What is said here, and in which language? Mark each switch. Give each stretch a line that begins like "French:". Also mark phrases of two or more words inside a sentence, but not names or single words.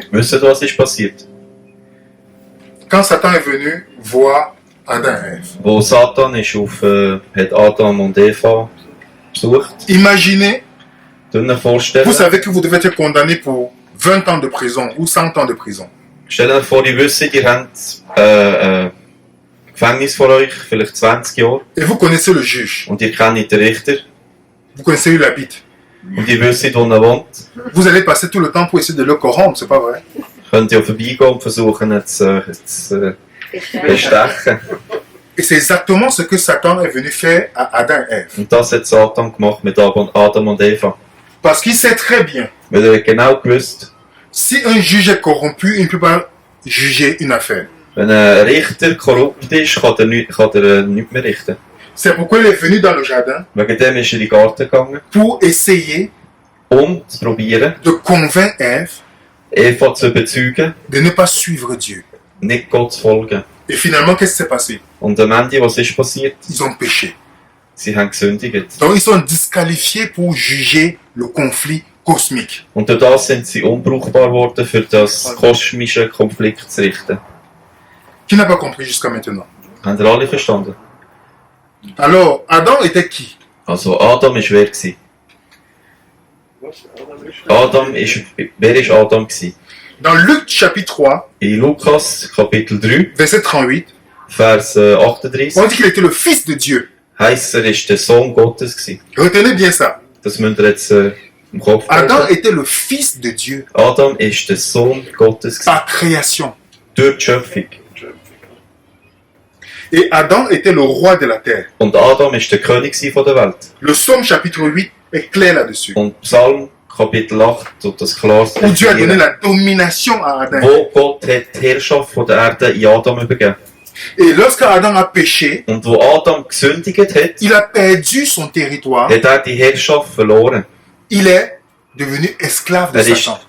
German: Wisst ihr, was ist passiert?
French: Quand Satan est venu voir Adam et Ève.
German: Wo Satan ist hat Adam und Eva besucht.
French: Imaginez,
German: Könnt ihr euch vorstellen?
French: vous savez que vous devez être condamné pour 20 ans de prison ou 100 ans de prison.
German: Stellt euch vor, ihr wisst, ihr habt Gefängnis vor euch, vielleicht 20 Jahre,
French: Et vous connaissez le juge.
German: und ihr kennt den Richter,
French: Vous connaissez où il habite.
German: und ihr wisst, wo er wohnt.
French: Vous allez passer tout le temps pour essayer de le corrompre, c'est pas vrai?
German: Könnt ihr vorbeigehen und versuchen, ihn zu bestechen.
French: Et c'est exactement ce que Satan est venu faire à Adam et Ève.
German: Und das hat Satan gemacht mit Adam und Eva.
French: Parce qu'il sait très bien,
German: Weil er hat genau gewusst,
French: si un juge est corrompu, il ne peut pas juger une affaire.
German: wenn ein Richter korrupt ist, kann er nichts mehr richten.
French: C'est pourquoi il est venu dans le jardin
German: Wegen dem ist er in den Garten gegangen,
French: pour essayer
German: zu probieren,
French: de convaincre Ève
German: Eva zu überzeugen,
French: de ne pas suivre Dieu.
German: nicht Gott zu folgen.
French: Et finalement, qu'est-ce qui s'est passé?
German: Und am Ende, was ist passiert?
French: Ils ont péché.
German: Sie haben gesündigt.
French: Donc ils sont disqualifiés pour juger le conflit cosmique.
German: Und durch das sind sie unbrauchbar geworden, für das kosmische Konflikt zu richten.
French: Qui n'a pas compris jusqu'à maintenant?
German: Habt ihr alle verstanden?
French: Alors, Adam était qui?
German: Also Adam ist wer gewesen? Wer ist Adam gewesen?
French: Dans Luc chapitre 3,
German: In Lukas Kapitel 3,
French: verset 38,
German: Vers 38,
French: on dit qu'il était le fils de Dieu.
German: heisst er ist der Sohn Gottes gewesen.
French: Retenez bien ça.
German: Das müsst ihr jetzt im Kopf Adam behalten.
French: était le fils de Dieu
German: Adam ist der Sohn Gottes gewesen.
French: par création.
German: Durch die Schöpfung.
French: Et Adam était le roi de la terre.
German: Und Adam ist der König gewesen von der Welt.
French: Le psaume chapitre 8 est clair là-dessus.
German: Und Psalm Kapitel 8 tut das klar
French: Où Dieu a donné
German: definieren.
French: la domination à Adam.
German: Wo Gott hat die Herrschaft von der Erde in Adam übergeben.
French: Et lorsque Adam a péché,
German: Und wo Adam gesündigt hat,
French: il a perdu son territoire.
German: hat er die Herrschaft verloren.
French: Il est devenu esclave de
German: Er ist
French: Satan.